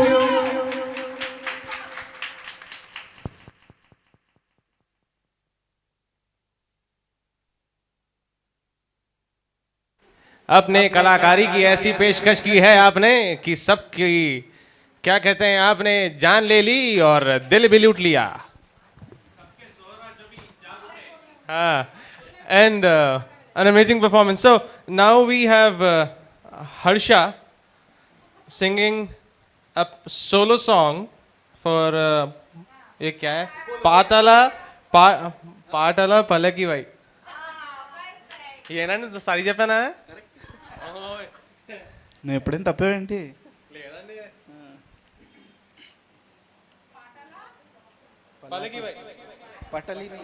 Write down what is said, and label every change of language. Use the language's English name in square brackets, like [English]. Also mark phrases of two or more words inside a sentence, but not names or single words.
[Hindi] आपने कलाकारी की ऐसी पेशकश की है आपने कि सबकी क्या कहते हैं, आपने जान ले ली और दिल भी लूट लिया। हाँ, [English] and an amazing performance. So now we have Harsha singing a solo song for [Hindi] ये क्या है, पाटला पलकी भाई। [Telugu] ఏనా సరి చెప్పానా? నువ్వు ఎప్పుడైనా తప్పేంటి? [Hindi] पलकी भाई पटली में